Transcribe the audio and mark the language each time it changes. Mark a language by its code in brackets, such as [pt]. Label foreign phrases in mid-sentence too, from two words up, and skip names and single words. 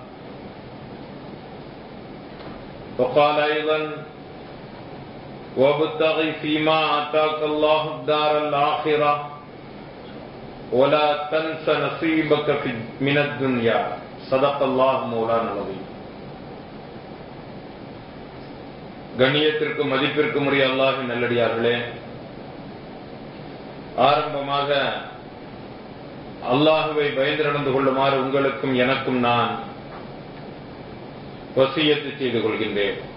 [ar] وقال أيضا وابتغ فيما آتاك الله الدار الآخرة ولا تنس نصيبك من الدنيا صدق الله مولانا العظيم. [ta] கண்ணியத்திற்கும் மதிப்பிற்கும் உரிய அல்லாஹ்வின் நல்லடியார்களே, ஆரம்பமாக அல்லாஹ்வை பயந்து நடந்து கொள்ளுமாறு உங்களுக்கும் எனக்கும் நான் வசியத்து செய்து கொள்கின்றேன்.